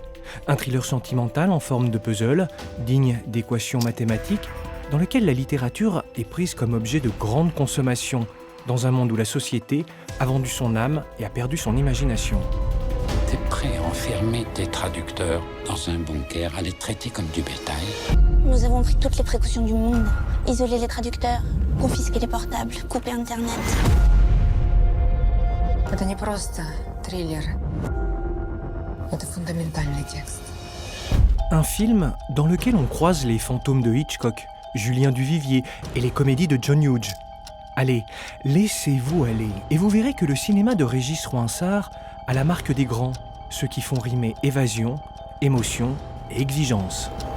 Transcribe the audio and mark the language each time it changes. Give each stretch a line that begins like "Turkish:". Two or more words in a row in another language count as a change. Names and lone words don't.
French: Un thriller sentimental en forme de puzzle, digne d'équations mathématiques, dans lequel la littérature est prise comme objet de grande consommation, dans un monde où la société a vendu son âme et a perdu son imagination. T'es prêt à enfermer tes traducteurs dans un bunker, à les traiter comme du bétail? Nous avons pris toutes les précautions du monde. Isoler les traducteurs, confisquer les portables, couper Internet.
Russian: Это не просто триллер. Это фундаментальный текст.
French: Un film dans lequel on croise les fantômes de Hitchcock, Julien Duvivier et les comédies de John Hughes. Allez, laissez-vous aller et vous verrez que le cinéma de Régis Froissart a la marque des grands, ceux qui font rimer évasion, émotion et exigence.